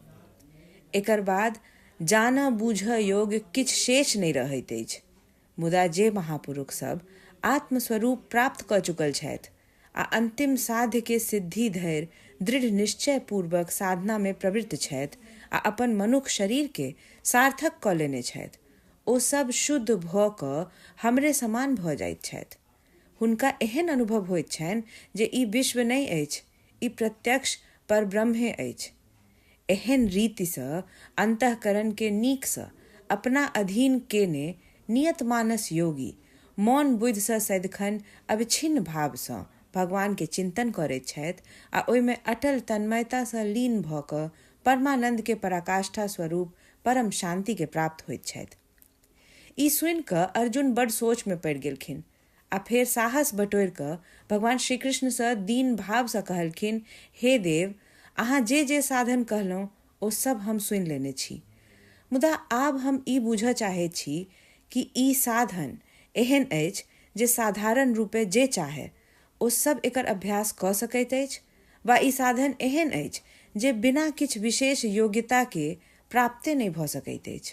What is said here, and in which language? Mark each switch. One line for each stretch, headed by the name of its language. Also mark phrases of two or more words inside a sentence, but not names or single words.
Maithili: एकर बाद जानऽ बूझऽ योग्य किछु शेष नहि रहैत अछि, मुदा जे महापुरुष सब आत्मस्वरूप प्राप्त कऽ चुकल छथि आ अंतिम साध्य के सिद्धि धरि दृढ़ निश्चय पूर्वक साधना में प्रवृत्त छथि आ अपन मनुष्य शरीर के सार्थक कऽ लेने छथि, ओ सब शुद्ध भऽ कऽ हमरे समान भऽ जाइत छथि। हुनका एहन अनुभव होइत छनि जे ई विश्व नहि अछि, ई प्रत्यक्ष परब्रह्मे अछि। एहन रीतिसँ अंतःकरण के नीकसँ अपना अधीन केने नियत मानस योगी मौन बुद्धिसँ सदिखन अविच्छिन्न भावसँ भगवान के चिंतन करैत छथि आ ओहिमे अटल तन्मयतासँ लीन भऽ कऽ परमानंद के पराकाष्ठा स्वरूप परम शांति के प्राप्त होइत छथि। ई सुनि कऽ अर्जुन बड़ सोच में पड़ि गेलखिन आ फेर साहस बटोरि कऽ भगवान श्री कृष्णसँ दीन भावसँ कहलखिन, हे देव, अहाँ जे जे साधन कहलहुँ ओ सब हम सुनि लेने छी, मुदा आब हम ई बूझऽ चाहैत छी कि ई साधन एहन अछि जे साधारण रूपे जे चाहे ओ सब एकर अभ्यास कऽ सकैत अछि, वा ई साधन एहन अछि जे बिना किछु विशेष योग्यता के प्राप्ते नहि भऽ सकैत अछि।